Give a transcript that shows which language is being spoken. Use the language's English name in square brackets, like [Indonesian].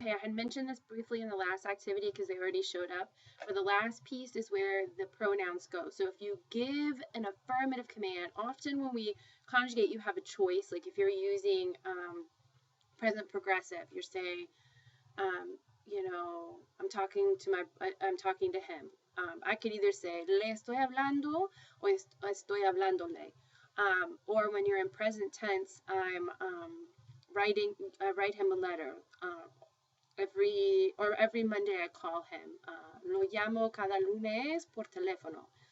[English] okay, I had mentioned this briefly in the last activity because they already showed up, but the last piece is where the pronouns go. So if you give an affirmative command, often when we conjugate, you have a choice. Like if you're using present progressive, you're saying, you know, I'm talking to him. I could either say [Spanish] le estoy hablando o estoy hablándole. [English] Or when you're in present tense, I write him a letter. Every Monday I call him. [Spanish] Lo llamo cada lunes por teléfono.